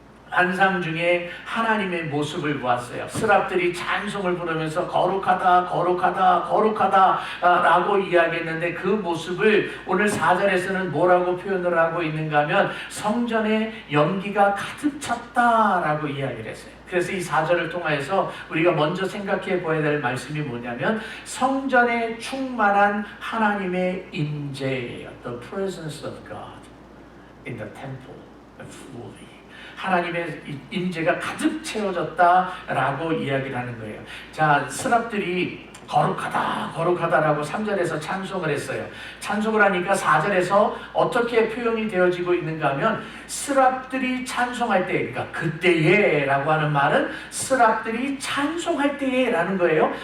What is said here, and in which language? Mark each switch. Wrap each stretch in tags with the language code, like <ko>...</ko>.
<ko>환상 중에 하나님의 모습을 보았어요. 스랍들이 찬송을 부르면서 거룩하다, 거룩하다, 거룩하다 라고 이야기했는데, 그 모습을 오늘 4절에서는 뭐라고 표현을 하고 있는가 하면 성전에 연기가 가득 찼다 라고 이야기를 했어요. 그래서 이 4절을 통해서 우리가 먼저 생각해 보아야 될 말씀이 뭐냐면, 성전에 충만한 하나님의 임재예요.</ko> <en>The presence of God in the temple fully.</en> <ko>하나님의 임재가 가득 채워졌다라고 이야기를 하는 거예요. 자, 스랍들이 거룩하다, 거룩하다라고 3절에서 찬송을 했어요. 찬송을 하니까 4절에서 어떻게 표현이 되어지고 있는가 하면, 스랍들이 찬송할 때, 그러니까 그때에 라고 하는 말은 스랍들이 찬송할 때에 라는 거예요.</ko>